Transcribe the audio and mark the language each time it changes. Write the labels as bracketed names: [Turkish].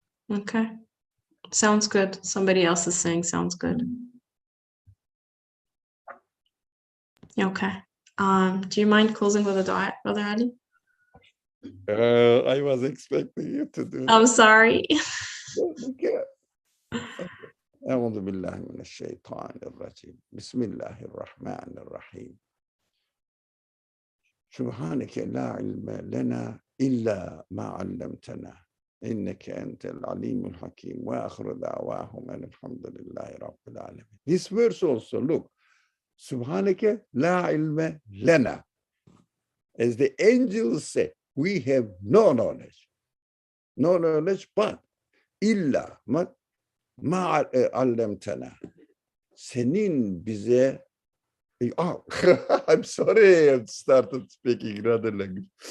[English] Okay. Sounds good. Somebody else is saying sounds good. Okay. Do you mind closing with a dua, Brother Ali? I was expecting you to do that. I'm sorry. Okay. [Arabic] أعوذ بالله من الشيطان الرجيم بسم الله الرحمن الرحيم سبحانك لا علم لنا إلا ما علمتنا إنك أنت العليم الحكيم وآخر دعواهم أن الحمد لله رب العالمين. [English] This verse also, look, [Arabic] سبحانك لا علم لنا. [English] As the angels say, we have no knowledge, but [Arabic] إلا Ma allemtena. [Turkish] Senin bize [English] I'm sorry, I've started speaking another language.